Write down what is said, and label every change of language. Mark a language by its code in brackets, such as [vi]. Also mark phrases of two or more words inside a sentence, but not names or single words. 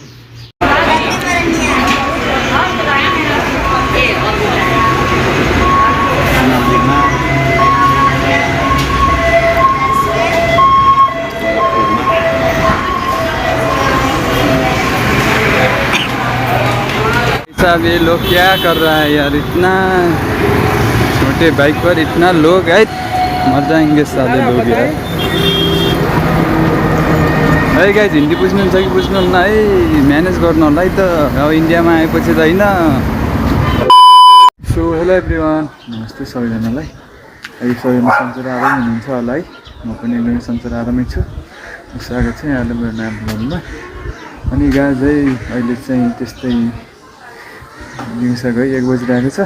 [hi] साहब ये लोग क्या कर रहा है यार? इतना छोटे बाइक पर इतना लोग है, मर जाएंगे साले लोग यार। [en] hey guys [ne] हिन्दी बुझ्नुहुन्छ कि बुझ्नुहुन्न है? म्यानेज गर्नु होला है त। अब इन्डियामा आएपछि त हैन। [en] so hello everyone, [ne] नमस्ते सबैजनालाई। अहिले सबैजना सन्चै आरामै हुनुहुन्छ होला है? म पनि एकदमै सन्चै आरामै छु। स्वागत छ यहाँलाई मेरो नयाँ ब्लगमा। अनि गाइस है अहिले चाहिँ त्यस्तै दिउँसोको 1 बजिरहेको छ।